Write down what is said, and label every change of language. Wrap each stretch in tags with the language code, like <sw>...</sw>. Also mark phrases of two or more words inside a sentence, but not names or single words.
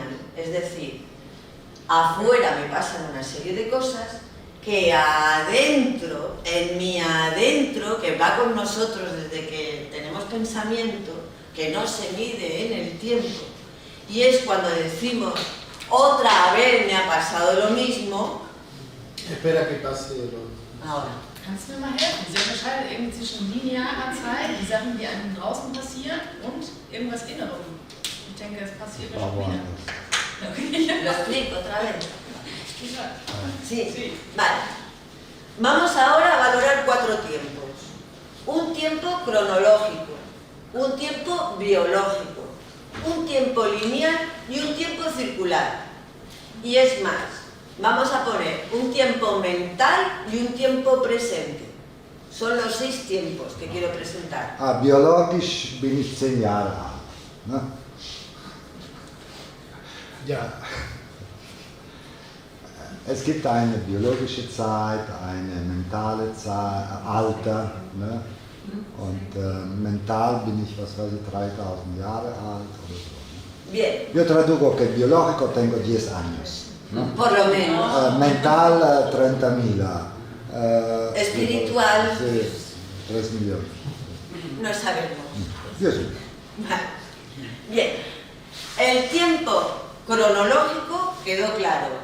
<es>Es decir, afuera me pasan una serie de cosas que adentro, en mi adentro, que va con nosotros desde que tenemos pensamiento, que no se mide en el tiempo, y es cuando decimos, otra vez me ha pasado lo mismo. Espera que pase lo... Ahora.</es> <de>Kannst du mir mal helfen? Sie unterscheidet irgendwie zwischen linearer Zeit, die Sachen, die einem draußen passieren, und irgendwas Innerem. Ich denke, es passiert ja schon wieder.</de> <es>Lo explico otra vez. Sí. Vale. Vamos ahora a valorar 4 tiempos. Un tiempo cronológico, un tiempo biológico, un tiempo lineal y un tiempo circular. Y es más, vamos a poner un tiempo mental y un tiempo presente. Son los 6 tiempos que quiero presentar.</es> <de>Biologisch bin ich 10 Jahre alt. Ne? Ja. Es gibt eine biologische Zeit, eine mentale Zeit, Alter. Ne? Und mental bin ich, was weiß ich, 3000 Jahre alt oder so.</de> <es>Bien. Yo traduco que biológico tengo 10 años. ¿No? Por lo menos. Mental 30.000. Espiritual. Sí, 3 millones. No sabemos. Yo sí. Vale. Bien. El tiempo cronológico quedó claro.</es>